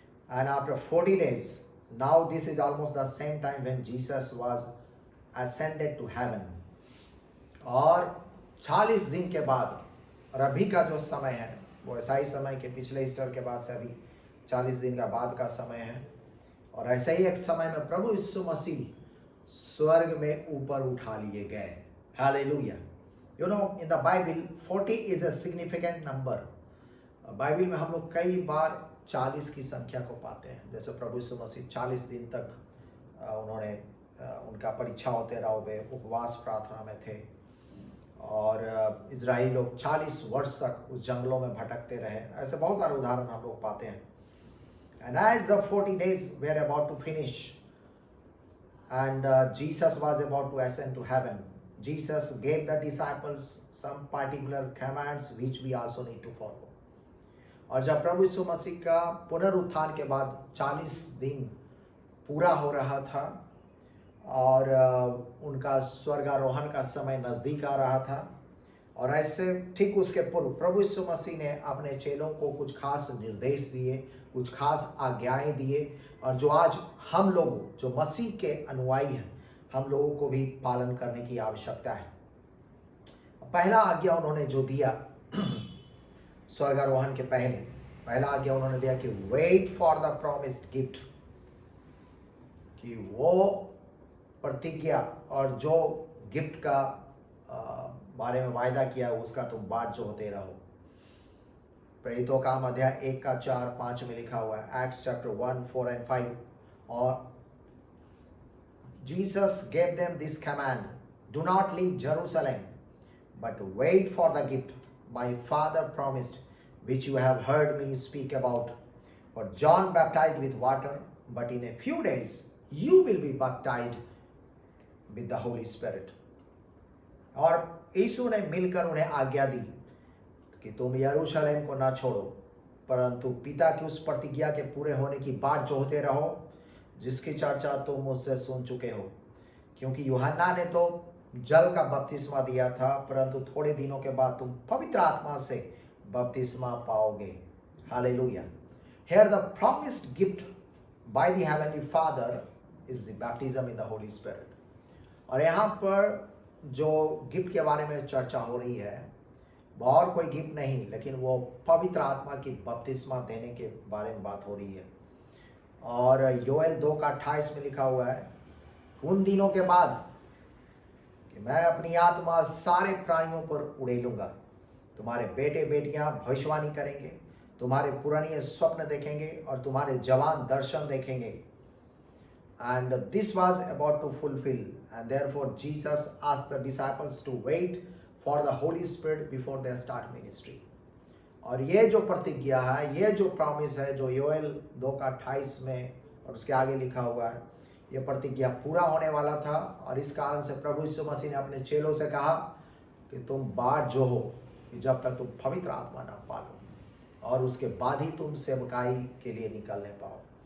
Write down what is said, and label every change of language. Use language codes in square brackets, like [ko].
[en] And after 40 days, now this is almost the same time when Jesus was ascended to heaven. [hi] और 40 दिन के बाद और अभी का जो समय है वो ऐसा ही समय के पिछले ईस्टर के बाद से अभी 40 दिन का बाद का समय है. और ऐसे ही एक समय में प्रभु यीशु मसीह स्वर्ग में ऊपर उठा लिए गए. Hallelujah. [en] You know, in the Bible, 40 is a significant number. [hi] Bible में हम लोग कई बार 40 की संख्या को पाते हैं. जैसे प्रभु यीशु मसीह 40 दिन तक उन्होंने उनका परीक्षा होते रहा, वे उपवास प्रार्थना में थे और इजराइली लोग 40 वर्ष तक उस जंगलों में भटकते रहे. ऐसे बहुत सारे उदाहरण हम लोग पाते हैं. [en] And as the 40 days were about to finish and Jesus was about to ascend to heaven, Jesus gave the disciples some particular commands which we also need to follow. [hi] और जब प्रभु यीशु मसीह का पुनरुत्थान के बाद 40 दिन पूरा हो रहा था और उनका स्वर्गारोहण का समय नज़दीक आ रहा था और ऐसे ठीक उसके पूर्व प्रभु यीशु मसीह ने अपने चेलों को कुछ खास निर्देश दिए, कुछ खास आज्ञाएं दिए और जो आज हम लोग जो मसीह के अनुयायी हैं हम लोगों को भी पालन करने की आवश्यकता है. पहला आज्ञा उन्होंने जो दिया स्वर्गारोहण के पहला आज्ञा उन्होंने दिया कि [en] wait for the promised gift, [hi] कि वो प्रतिज्ञा और जो गिफ्ट का बारे में वायदा किया उसका तुम बाट जो होते रहो. प्रेरितों काम अध्याय 1 का 4-5 में लिखा हुआ है. [en] Acts chapter 1, 4 and 5. और Jesus gave them this command, do not leave Jerusalem, but wait for the gift my Father promised, which you have heard me speak about. For John baptized with water, but in a few days you will be baptized with the Holy Spirit. [hi] और यीशु ने मिलकर उन्हें आज्ञा दी कि तुम यरूशलेम को ना छोड़ो, परंतु पिता की उस प्रतिज्ञा के पूरे होने की बाट जोहते रहो जिसकी चर्चा तुम मुझसे सुन चुके हो। क्योंकि यूहन्ना ने तो जल का बपतिस्मा दिया था, परंतु थोड़े दिनों के बाद तुम पवित्र आत्मा से बपतिस्मा पाओगे। Hallelujah. [en] Here the promised gift by the heavenly Father is the baptism in the Holy Spirit. [hi] और यहाँ पर जो गिफ्ट के बारे में चर्चा हो रही है वो और कोई गिफ्ट नहीं, लेकिन वो पवित्र आत्मा की बपतिस्मा देने के बारे में बात हो रही है। और योएल 2:28 में लिखा हुआ है, उन दिनों के बाद कि मैं अपनी आत्मा सारे प्राणियों पर उड़ेलूंगा, तुम्हारे बेटे बेटियां भविष्यवाणी करेंगे, तुम्हारे पुराने स्वप्न देखेंगे और तुम्हारे जवान दर्शन देखेंगे। [en] And this was about to fulfill, and therefore Jesus asked the disciples to wait for the Holy Spirit before they start ministry. [hi] और ये जो प्रतिज्ञा है, ये जो प्रॉमिस है जो योएल 2:28 में और उसके आगे लिखा हुआ है, ये प्रतिज्ञा पूरा होने वाला था। और इस कारण से प्रभु यीशु मसीह ने अपने चेलों से कहा कि तुम बाट जो हो कि जब तक तुम पवित्र आत्मा ना पालो, और उसके बाद ही तुम सेवकाई के लिए निकलने पाओ।